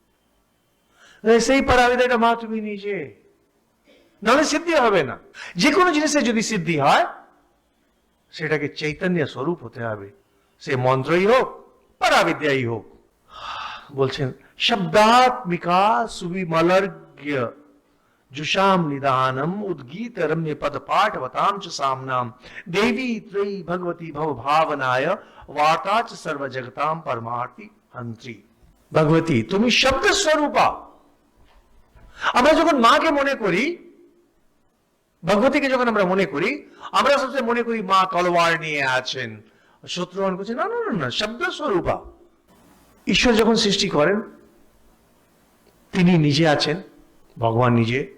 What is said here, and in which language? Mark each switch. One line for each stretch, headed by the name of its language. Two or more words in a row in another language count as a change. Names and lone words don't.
Bangla: সেই পরাবিদ্যাটা মা তুমি নিজে, নাহলে সিদ্ধি হবে না। যে কোনো জিনিসে যদি সিদ্ধি হয়, সেটাকে চৈতন্য স্বরূপ হতে হবে, সে মন্ত্রই হোক পরাবিদ্যাই হোক।
Sanskrit: বলছেন শব্দাত্মিকা সুবিমলর্ঘ্য जुषाम निदानम उद्गीत रम्य पद पाठवताम च सामनाम देवी त्रयी भगवती भव भावनाय वार्ता च सर्व जगताम परमार्थी हंत्री।
Bangla: भगवती তুমি শব্দ স্বরূপা। আমরা যখন মাকে মনে করি, ভগবতীকে যখন আমরা মনে করি, আমরা সবসময় মনে করি মা তলোয়ার নিয়ে আছেন, শত্রুহরণ করছেন। না না না, শব্দ স্বরূপা। ঈশ্বর যখন সৃষ্টি করেন, তিনি নিজে আছেন, ভগবান নিজে।